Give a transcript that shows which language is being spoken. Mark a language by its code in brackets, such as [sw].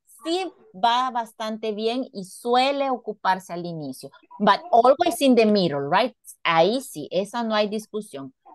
[es] sí va bastante bien y suele ocuparse al inicio. [en] But always in the middle, right? [es] Ahí sí, esa no hay discusión.